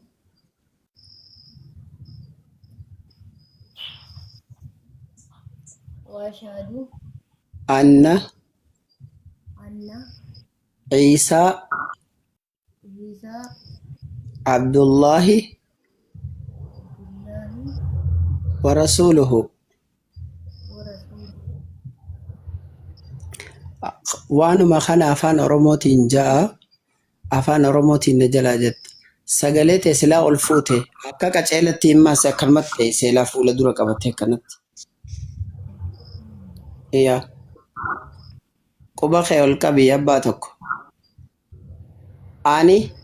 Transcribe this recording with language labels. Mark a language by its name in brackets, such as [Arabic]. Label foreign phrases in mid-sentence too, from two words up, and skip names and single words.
[Arabic] وأشهد أن أن عيسى عيسى عبد الله عبد الله ورسوله. ورسوله. [Oromo] waanuma kana afaan oromootiin ja'a afaan oromootiin na jalaa jette sagalee ta'e silaa ol fuute akka qaceelatti himmaas akkanumatti ta'e seelaa fuula dura qabattee akkanatti yaa quba kee ol qabii abbaa tokko ani